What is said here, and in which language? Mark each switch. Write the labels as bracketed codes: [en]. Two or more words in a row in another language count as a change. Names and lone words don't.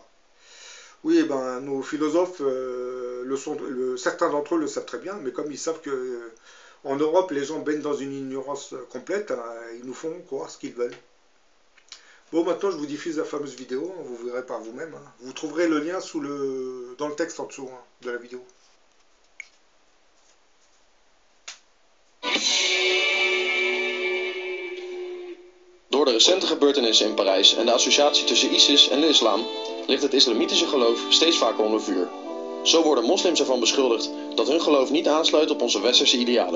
[fr] Oui, ben, nos philosophes, certains d'entre eux le savent très bien, mais comme ils savent que en Europe, les gens baignent dans une ignorance complète, hein, ils nous font croire ce qu'ils veulent. Bon, maintenant, je vous diffuse la fameuse vidéo, hein, vous verrez par vous-même, hein. Vous trouverez le lien dans le texte en dessous, hein, de la vidéo. [nl] Door de recente gebeurtenissen in Parijs en de associatie tussen ISIS en de islam ligt het islamitische geloof steeds vaker onder vuur. Zo worden moslims ervan beschuldigd dat hun geloof niet aansluit op onze westerse idealen.